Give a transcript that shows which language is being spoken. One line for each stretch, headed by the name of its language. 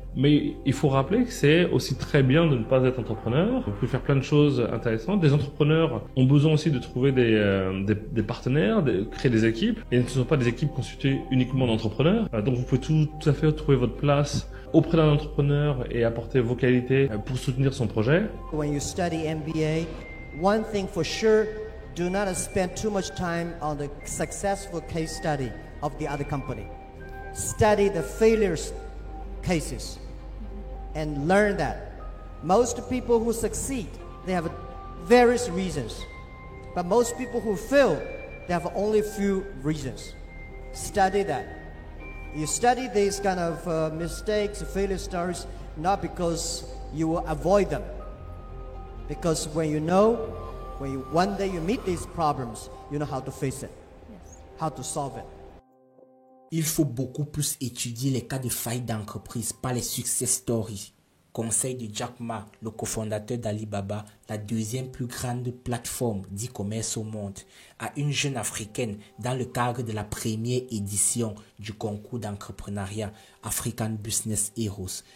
French: Mais il faut rappeler que c'est aussi très bien de ne pas être entrepreneur. Vous pouvez faire plein de choses intéressantes. Des entrepreneurs ont besoin aussi de trouver des partenaires, de créer des équipes. Et ce ne sont pas des équipes constituées uniquement d'entrepreneurs. Donc, vous pouvez tout à fait trouver votre place auprès d'un entrepreneur et apporter vos qualités pour soutenir son projet.
English: When you study MBA, one thing for sure, do not spend too much time on the successful case study of the other company. Study the failures cases and learn that. Most people who succeed, they have various reasons. But most people who fail, they have only few reasons. Study that. You study these kind of mistakes, failure stories, not because you will avoid them. Because when one day you meet these problems, you know how to face it, how to solve it.
French: Il faut beaucoup plus étudier les cas de faillite d'entreprise, pas les success stories. Conseil de Jack Ma, le cofondateur d'Alibaba, la deuxième plus grande plateforme d'e-commerce au monde, à une jeune africaine dans le cadre de la première édition du concours d'entrepreneuriat African Business Heroes.